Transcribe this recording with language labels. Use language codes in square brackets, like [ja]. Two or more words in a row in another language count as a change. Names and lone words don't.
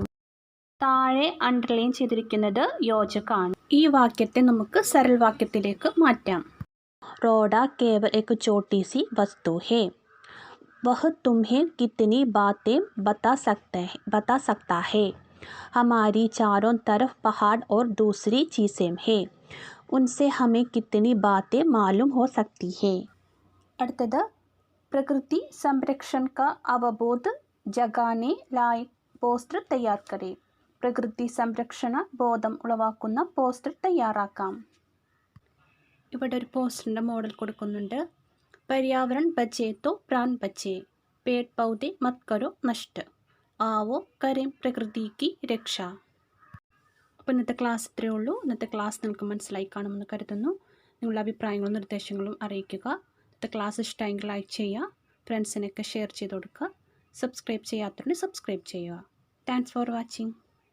[ml] താഴെ അണ്ടർലൈൻ ചെയ്തിരിക്കുന്നത് യോജകാണ്. ഈ വാക്യത്തെ നമുക്ക് സരൽ വാക്യത്തിലേക്ക് മാറ്റാം. [hi] रोड़ा केवल एक छोटी सी वस्तु है. वह तुम्हें कितनी बातें बता सकता है. हमारी चारों तरफ पहाड़ और दूसरी चीज़ें हैं. उनसे हमें कितनी बातें मालूम हो सकती है. അടുത്തത് प्रकृति संरक्षण का अवबोध जगाने लायक पोस्टर तैयार करें. [ml] പ്രകൃതി സംരക്ഷണ ബോധം ഉളവാക്കുന്ന പോസ്റ്റർ തയ്യാറാക്കാം. ഇവിടെ ഒരു പോസ്റ്ററിൻ്റെ മോഡൽ കൊടുക്കുന്നുണ്ട്. [hi] पर्यावरण बचे तो प्राण बचे, पेड़ पौधे मत करो नष्ट. आओ करें प्रकृति की रक्षा. [ml] അപ്പോൾ ഇന്നത്തെ ക്ലാസ് ഇത്രയേ ഉള്ളൂ. ഇന്നത്തെ ക്ലാസ് നിങ്ങൾക്ക് മനസ്സിലായി കാണുമെന്ന് കരുതുന്നു. നിങ്ങളുടെ അഭിപ്രായങ്ങളും നിർദ്ദേശങ്ങളും അറിയിക്കുക. ഇന്നത്തെ ക്ലാസ് ഇഷ്ടമെങ്കിൽ ലൈക്ക് ചെയ്യുക, ഫ്രണ്ട്സിനൊക്കെ ഷെയർ ചെയ്ത് കൊടുക്കുക. സബ്സ്ക്രൈബ് ചെയ്യാത്തവരുണ്ടെങ്കിൽ സബ്സ്ക്രൈബ് ചെയ്യുക. [en] Thanks for watching.